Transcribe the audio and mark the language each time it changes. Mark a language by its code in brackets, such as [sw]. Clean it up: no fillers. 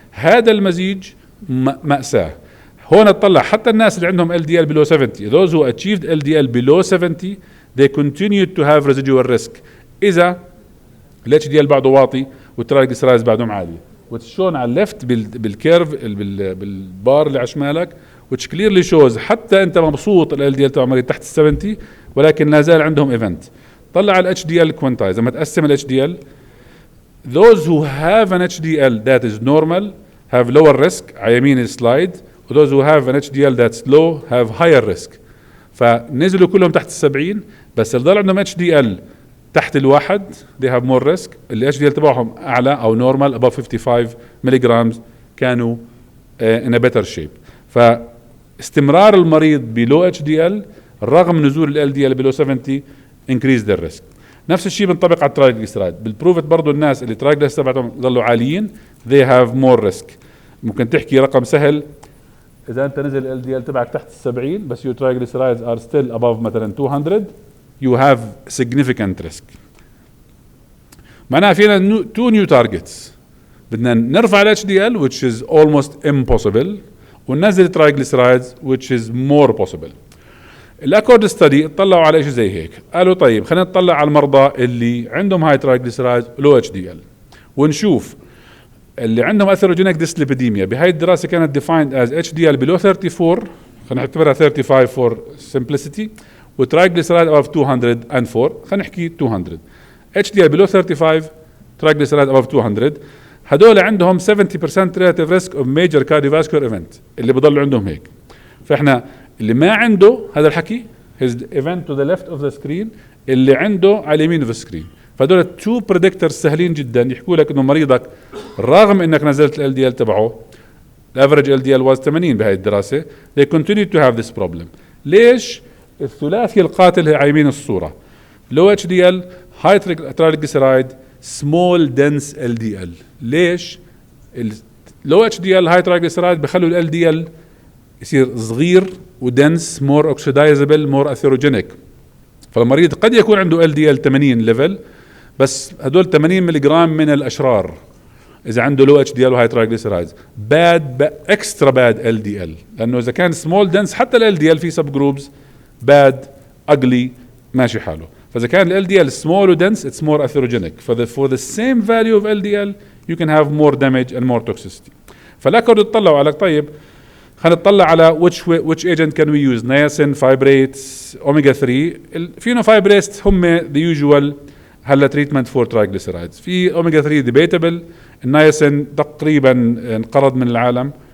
[ar] هذا المزيج مأساة. هون اطلع حتى الناس اللي عندهم LDL below 70، [en] those who achieved LDL below 70 they continued to have residual risk [ar] اذا ال HDL بعده واطي والترايجليسرايدز بعدهم عاليه. وتشون على الليفت بالكيرف بالبار اللي على شمالك، [en] which clearly shows [ar] حتى انت مبسوط ال LDL تبع مريض تحت ال 70 ولكن لا زال عندهم ايفنت. طلع على ال HDL كوانتايز، لما تقسم ال HDL [en] those who have an HDL that is normal have lower risk [ar] على يمين السلايد، و [en] those who have an HDL that's low have higher risk. [ar] فنزلوا كلهم تحت ال 70، بس اللي ضل عندهم HDL تحت الواحد [en] they have more risk. [ar] اللي HDL تبعهم اعلى او [en] normal above 55 [ar] ملغ كانوا [en] in a better shape. [ar] فاستمرار المريض بلو HDL رغم نزول ال LDL [en] below 70 increase their risk. [ar] نفس الشيء بنطبق على الترايجليسرايد. بالبروفت برضو الناس اللي الترايجليسرايد تبعهم ظلوا عاليين [en] they have more risk. [ar] ممكن تحكي رقم سهل، إذا أنت نزل ال LDL تبعك تحت 70 بس [en] your triglycerides are still above [ar] مثلا 200 [en] you have significant risk. [ar] معناها فينا [en] two new targets. [ar] بدنا نرفع ال HDL [en] which is almost impossible [ar] وننزل triglycerides [en] which is more possible. [ar] الاكورد ستدي اطلعوا على شيء زي هيك، قالوا طيب خلينا نطلع على المرضى اللي عندهم هاي ترايجليسرايدز لو HDL ونشوف اللي عندهم اثيروجينيك ديسليبيديميا. بهاي الدراسه كانت [en] defined as HDL below 34، [ar] خلينا نعتبرها 35 [en] for simplicity، [ar] وترايجليسرايد above 204، خلينا نحكي 200. [en] HDL below 35 triglyceride above 200 هدول عندهم 70% relative risk of major cardiovascular event، [ar] اللي بضل عندهم هيك. فاحنا اللي ما عنده هذا الحكي [en] his event to the left of the screen، [ar] اللي عنده على اليمين [en] of the screen. [ar] فهدول تو بريدكتورز سهلين جدا يحكوا لك انه مريضك رغم انك نزلت ال LDL تبعه الافرج [en] LDL was 80 [ar] بهاي الدراسه [en] they continue to have this problem. [ar] ليش؟ الثلاثي القاتل على يمين الصوره [en] low HDL high triglyceride small dense LDL. [ar] ليش؟ [en] low HDL high triglyceride [ar] بخلوا ال LDL يصير صغير ودنس [en] More oxidizable more atherogenic. [ar] فالمريض قد يكون عنده LDL 80 ليفل بس هدول 80 ملغ من الاشرار اذا عنده لو HDL وهاي ترايجليسرايدز [en] bad extra bad [ar] LDL، لانه اذا كان سمول دنس حتى ال LDL في سب جروبز [en] bad ugly [ar] ماشي حاله. فاذا كان ال LDL سمول ودنس [en] It's more atherogenic. for the same value of LDL you can have more damage and more toxicity. [ar] فالاكورد اطلعوا على طيب خلينا نطلع على [en] which agent can we use، [ar] niacin fibrates omega 3. الفينوفايبريتس هم [en] the usual [ar] هلا [en] treatment for triglycerides. [ar] في omega 3 debatable، النياسين تقريبا انقرض من العالم.